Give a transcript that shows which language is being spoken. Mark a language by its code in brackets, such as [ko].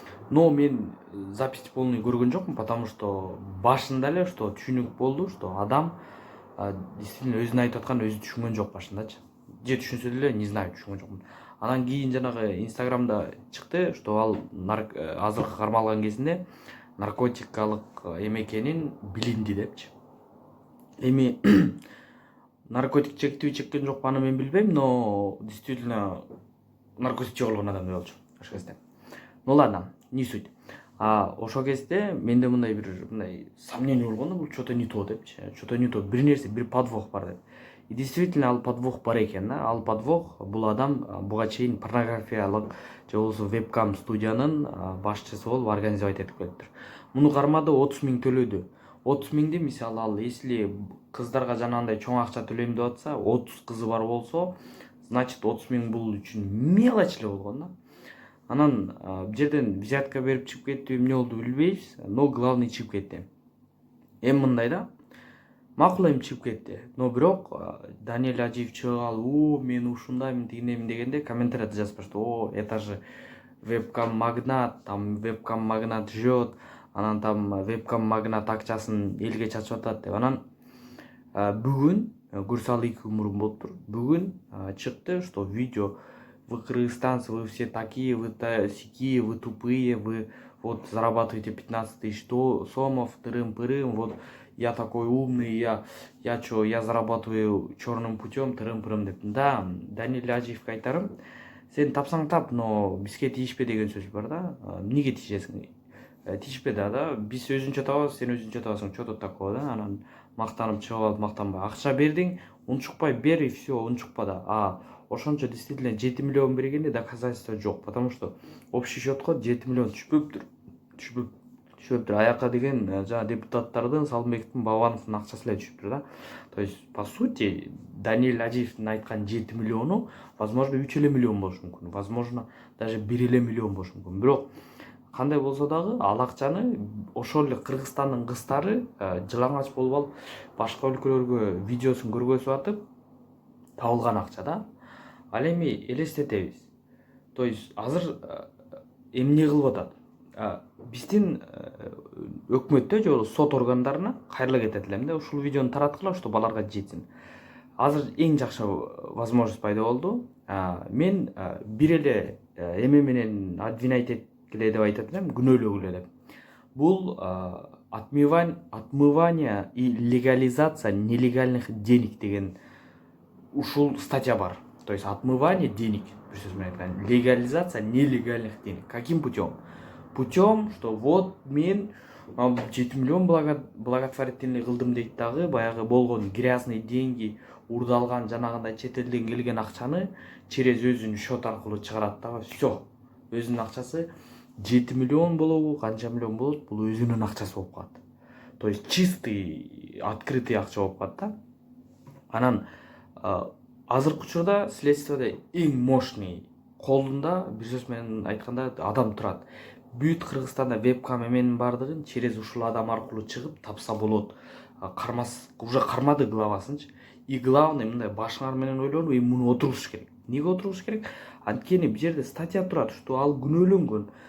[ky] Но мен запись полный көргөн жокмун, потому что башында эле что түшүнүк болду, что адам действительно өзүн айтып аткан өзү түшүнгөн жок башындачы. Же түшүнсө деле, не знаю, түшүнгөн жокмун. Анан кийин жанагы Инстаграмда чыкты, что ал азыркы кармалган кезинде наркотикалык эме экенин билинди депчи. Эми наркотик чектиби чеккен жокпу аны мен билбейм, но действительно наркотик чек алган адам болчу ошол кезде. Ну ладно, не суть. Ошол кезде менде мындай сомнение болгондо, бул что-то не то депчи. Что-то не то, бир нерсе, бир подвох бар деп. И действительно ал подвох бар экен да. Ал подвох бул адам буга чейин порнографиялык же болбосо вебкам студиянын башчысы болуп организовать этип келиптир. Муну кармады 30 000 төлөдү. 30 000ди мисалы ал если кыздарга жанагындай чоң акча төлөйм деп атса, 30 кызы бар болсо, значит 30 000 бул үчүн мелочь эле болгон да. Анан бул жерден взятка берип чыгып кетти, эмне болду билбейбиз, но главный чыгып кетти. Эми мындай да, макул эми чыгып кетти. Но бирок Даниэль Ажиев чыгып алып, мен ушундаймын, тигиндеймин дегенде комментарийде жазып баштады. Это же вебкам магнат, там вебкам магнат жжет, анан там вебкам магнат акчасын элге чачып атат деп. Анан бүгүн Гурсал 2 мурун болуптур. [ru] Бүгүн чыкты, что видео: вы кыргызстанцы, вы все такие, вы сякие, вы тупые, вы вот зарабатываете 15 тысяч сомов, тырым-пырым, вот я такой умный, я зарабатываю черным путем, тырым-пырым деп. [ky] Да, Даниэль Ажиевке айтарым, сен тапсаң тап, но бизге тийишпе деген сөз бар да. Эмнеге тийишесиң? Тийишпе да, биз өзүнчө табабыз, сен өзүнчө табасың, что тут такого да. Анан мактанып чыгып алып, мактанбай акча бердиң, унчукпай бер и все, унчукпа да. Ошончо действительно 7 миллион бергенде доказательство жок, потому что общий счетко 7 миллион түшпөптүр. Аяка деген жана депутаттардын, Салымбектин, Бабановдун акчасы эле түшүптүр да. То есть по сути Даниэль Ажиевдин айткан 7 миллиону возможно 3 миллион болушу мүмкүн, возможно даже 1 миллион болушу мүмкүн. Бирок кандай болсо дагы ал акчаны ошол эле Кыргызстандын кыздары жылаңач болуп алып башка өлкөлөргө видеосун көргөзүп атып табылган акча да. Ал эми элестетебиз. То есть азыр эмне кылып атат? Биздин өкмөттө же сот органдарына кайрыла кетет элем да, ушул видеону тараткыла, что баларга жетсин. Азыр эң жакшы возможность пайда болду. Мен бир эле эме менен обвинять эткиле деп айтат элем, күнөөлөгүлө деп. Бул отмывание и легализация нелегальных денег деген ушул статья бар. [ru] То есть отмывание денег, легализация нелегальных денег. Каким путем? [ky] Путем, что вот мен 7 миллион благотворительный кылдым дейт дагы, баягы болгон грязный деньги, урдалган жанагындай чет элден келген акчаны через өзүнүн счет аркылуу чыгарат дагы. Все. Өзүнүн акчасы 7 миллион болобу, канча миллион болот, бул өзүнүн акчасы болуп калат. То есть чистый, открытый акча болуп калат да. Анан азыркы учурда следствиеде эң мощный колунда, бир сөз менен айтканда, адам турат. Бүт Кыргызстанда вебкам эменин бардыгын через ушул адам аркылуу чыгып тапса болот. Кармас, уже кармады главасынчы. И главный мындай башыңар менен ойлонуп, муну отургуш керек. Неге отургуш керек? Анткени бул жерде статья турат, что ал күнөөлөнгөн.